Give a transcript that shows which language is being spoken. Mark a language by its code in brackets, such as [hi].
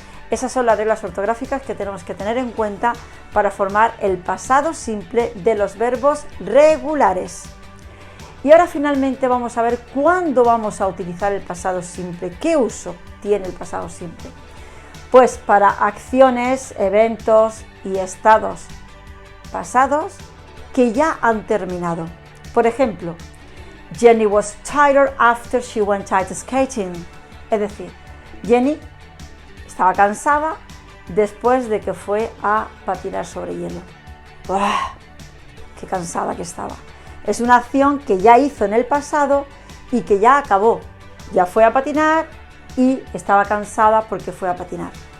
[es] Esas son las reglas ortográficas que tenemos que tener en cuenta para formar el pasado simple de los verbos regulares. Y ahora finalmente vamos a ver cuándo vamos a utilizar el pasado simple. ¿Qué uso tiene el pasado simple? Pues para acciones, eventos y estados pasados que ya han terminado. Por ejemplo, [en] Jenny was tired after she went ice skating. [es] Es decir, Jenny estaba cansada después de que fue a patinar sobre hielo. ¡Uah! ¡Qué cansada que estaba! Es una acción que ya hizo en el pasado y que ya acabó. Ya fue a patinar y estaba cansada porque fue a patinar.